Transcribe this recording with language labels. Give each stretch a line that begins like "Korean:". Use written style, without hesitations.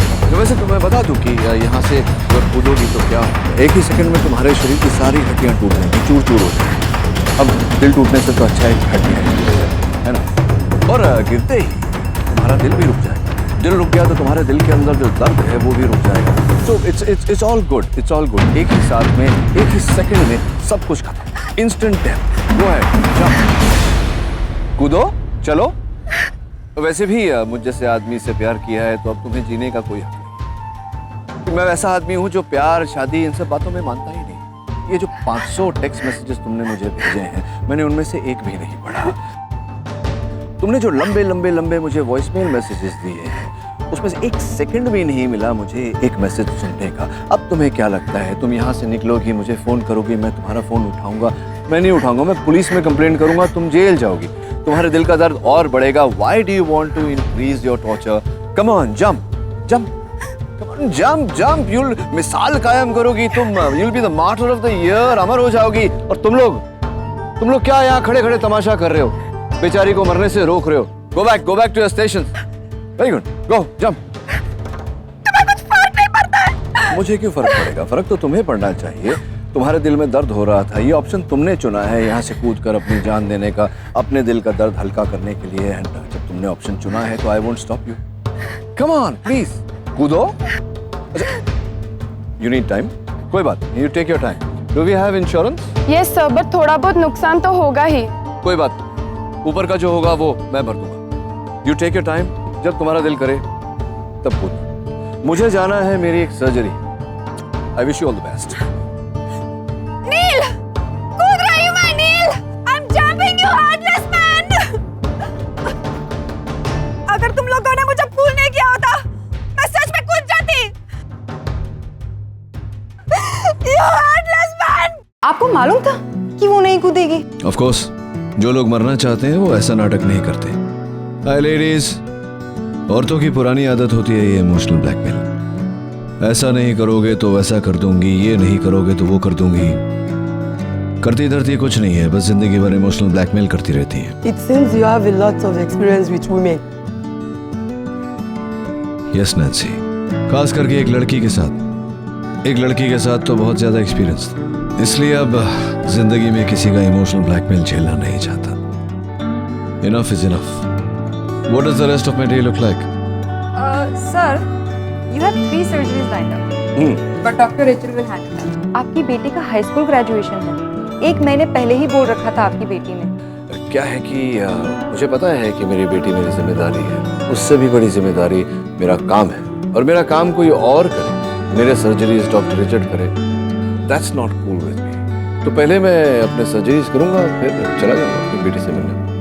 Hindi: तो वैसे तुम्हें बता दूं कि यहाँ से अगर कूदोगी तो क्या एक ही सेकंड में तुम्हारे शरीर की सारी हड्डियाँ टूट जाएंगी, चूर चूर हो जाएंगी। अब दिल टूटने से तो अच्छा है हड्डियाँ है ना, और गिरते ही तुम्हारा दिल भी रुक जाएगा। दिल रुक गया तो तुम्हारे दिल के अंदर जो दर्द है वो भी रुक जाएगा।
English: So it's all good, it's all good।
Hindi: एक ही साथ में, एक ही सेकंड में सब कुछ खत्म, इंस्टेंट डेथ। वो है, जंप, कूदो, चलो। वैसे भी मुझ जैसे आदमी से प्यार किया है तो अब तुम्हें जीने का कोई हक नहीं। मैं वैसा आदमी हूँ जो प्यार, शादी, इन सब बातों में मानता ही नहीं। ये जो 500 टेक्स्ट मैसेजेस तुमने मुझे भेजे हैं, मैंने उनमें से एक भी नहीं पढ़ा। तुमने जो लंबे लंबे लंबे मुझे वॉइसमेल मैसेजेस दिए हैं, उसमें से एक सेकंड भी नहीं मिला मुझे एक मैसेज सुनने का। अब तुम्हें क्या लगता है, तुम यहाँ से निकलोगी, मुझे फोन करोगी, मैं तुम्हारा फोन उठाऊंगा? मैं नहीं उठाऊंगा, मैं पुलिस में कंप्लेंट करूंगा, तुम जेल जाओगी, तुम्हारे दिल का दर्द और बढ़ेगा।
English: Why do you want to increase your torture? Come on, jump, jump, come on, jump, jump। You'll
Hindi: मिसाल कायम करोगी तुम,
English: you'll be the martyr of the year,
Hindi: अमर हो जाओगी। और तुम लोग क्या यहाँ खड़े खड़े तमाशा कर रहे हो, बेचारी को मरने से रोक रहे हो?
English: Go back to your station। Very good, go, jump।
Hindi: तुम्हें कुछ फर्क नहीं पड़ता है? मुझे क्यों फर्क पड़ेगा? फर्क तो तुम्हें पड़ना चाहिए। तुम्हारे दिल में दर्द हो रहा था, ये ऑप्शन तुमने चुना है, यहाँ से कूदकर अपनी जान देने का, अपने दिल का दर्द हल्का करने के लिए। एंड जब तुमने ऑप्शन चुना है तो
English: I won't stop you.
Hindi: Come on, please कूदो।
English: अच्छा, you need time,
Hindi: कोई बात नहीं,
English: You take your time. Do we have insurance?
Hindi: Yes sir, but थोड़ा बहुत नुकसान तो होगा ही। कोई बात नहीं, ऊपर का जो होगा वो मैं भर दूंगा।
English: you take your time,
Hindi: जब तुम्हारा दिल करे तब कूदो। मुझे जाना है मेरी एक surgery.
English: I wish you all the best.
Hindi: नील, कूद रही हूँ मैं नील।
English: I'm jumping you heartless man।
Hindi: अगर तुम लोगों ने मुझे फूल नहीं किया होता, मैं सच में कूद जाती।
English: You heartless man।
Hindi: आपको मालूम था कि वो नहीं कूदेगी? ऑफ कोर्स, जो लोग मरना चाहते हैं वो ऐसा नाटक नहीं करते। हाय लेडीज, औरतों की पुरानी आदत होती है ये इमोशनल ब्लैकमेल। ऐसा नहीं करोगे तो वैसा कर दूंगी, ये नहीं करोगे तो वो कर दूंगी। करती धरती कुछ नहीं है, बस जिंदगी भर इमोशनल ब्लैकमेल करती रहती है।
English: It seems you have a lot of experience with women.
Hindi: Yes Nancy, खास करके एक लड़की के साथ तो बहुत ज्यादा एक्सपीरियंस था। इसलिए अब जिंदगी में किसी का इमोशनल ब्लैकमेल झेलना नहीं चाहता।
English: Enough is enough. What does the rest of my day look like? Sir, you have 3 surgeries lined up. But Dr. Rachel will handle that.
Hindi: आपकी बेटी का हाई स्कूल ग्रेजुएशन है। 1 महीने पहले ही बोल रखा था आपकी बेटी ने। क्या है कि मुझे पता है कि मेरी बेटी मेरी जिम्मेदारी है, उससे भी बड़ी जिम्मेदारी मेरा काम है, और मेरा काम कोई और करे, मेरे सर्जरीज डॉक्टर रिचर्ड करे,
English: That's not cool with me.
Hindi: तो पहले मैं अपने सर्जरीज करूंगा, फिर चला जाऊंगा अपनी बेटी से मिलने।